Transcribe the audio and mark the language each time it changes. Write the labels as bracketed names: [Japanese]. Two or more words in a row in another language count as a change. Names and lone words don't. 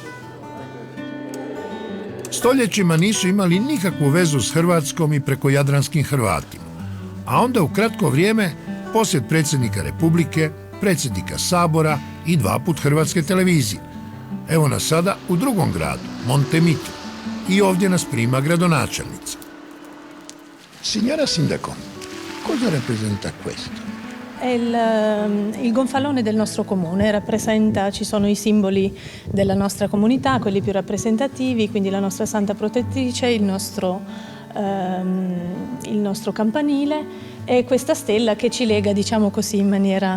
[Croatian] Stoljećima nisu imali nikakvu vezu s Hrvatskom i prekojadranskim Hrvatima. A onda u kratko vrijeme posjet predsjednika Republike, predsjednika Sabora i 2 put Hrvatske televizije. Evo nas sada u drugom gradu, Montemitro. I ovdje nas prima gradonačelnica. [Italian] Signora Sindaco, cosa rappresenta questo? È il gonfalone del nostro comune, ci sono i simboli della nostra comunità, quelli più rappresentativi, quindi la nostra Santa Protettrice, il nostro campanile e questa stella che ci lega, diciamo così, in maniera...